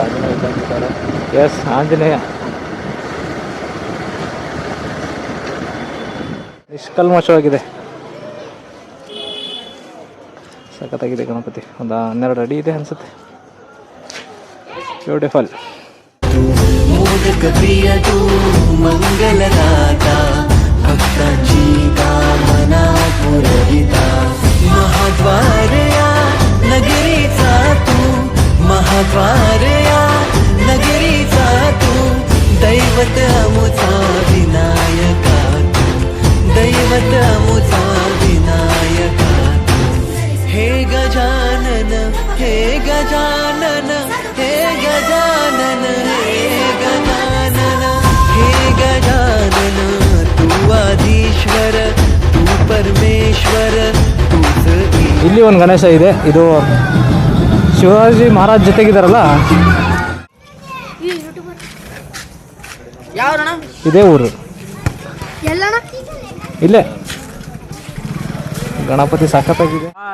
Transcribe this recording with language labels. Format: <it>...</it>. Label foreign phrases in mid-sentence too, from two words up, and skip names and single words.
<kn>ಎಸ್, ಆಂಜನೇಯ ನಿಷ್ಕಲ್ಮಶವಾಗಿದೆ. ಸಖತ್ತಾಗಿದೆ ಗಣಪತಿ. ಒಂದು 12 ಅಡಿ ಇದೆ ಅನಿಸುತ್ತೆ. ಬ್ಯೂಟಿಫುಲ್.</kn> <mr>मोदक प्रिय तू मंगलदाता भक्तांची कामना पुरविता महाद्वारया नगरीचा तू महाद्वारया नगरीचा तू दैवत अमुचा विनायका तू दैवत अमुचा विनायका तू हे गजानन हे गजानन हे गजानन हे गजानन हे गजानन तू आधीश्वर तू परमेश्वर तूच</mr> <kn>ಇಲ್ಲಿ ಒಂದು ಗಣೇಶ ಇದೆ. ಇದು ಶಿವಾಜಿ ಮಹಾರಾಜ್ ಜೊತೆಗಿದಾರಲ್ಲ, ಇದೇ ಊರು. ಇಲ್ಲೇ ಗಣಪತಿ ಸಖತ್ತಾಗಿದೆ.</kn>